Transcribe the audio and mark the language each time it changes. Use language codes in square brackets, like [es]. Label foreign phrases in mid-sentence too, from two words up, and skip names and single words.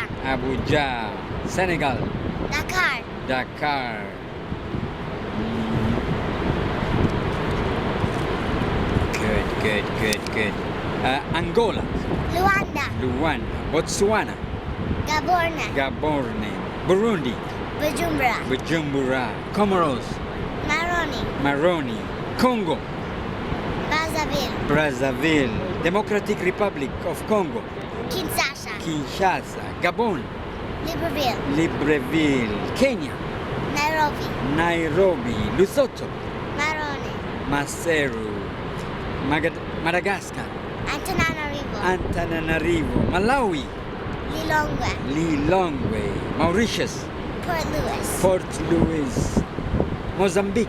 [en] Abuja. Senegal. Dakar. Dakar. Good. Angola. Luanda. Botswana. Gaborone. Burundi. Bujumbura. Comoros. Maroni. Congo. Brazzaville. Democratic Republic of Congo. Kinshasa. Gabon. Libreville. Kenya. Nairobi. Lesotho. Maseru. Madagascar. Antananarivo. Malawi. Lilongwe. Mauritius. Port Louis. Mozambique.